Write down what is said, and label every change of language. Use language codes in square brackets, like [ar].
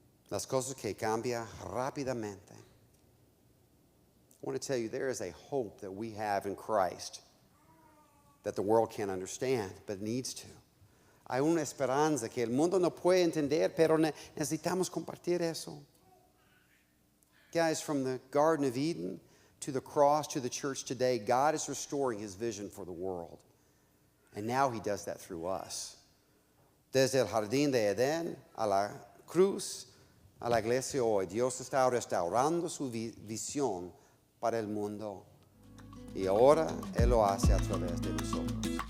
[es] Las cosas que cambian rápidamente. [en] I want to tell you, there is a hope that we have in Christ that the world can't understand, but needs to. [es] Hay una esperanza que el mundo no puede entender, pero necesitamos compartir eso. [en] Guys, from the Garden of Eden to the cross to the church today, God is restoring his vision for the world. And now he does that through us. [es] Desde el jardín de Edén a la cruz, a la iglesia hoy, Dios está restaurando su visión para el mundo. Y ahora Él lo hace a través de nosotros.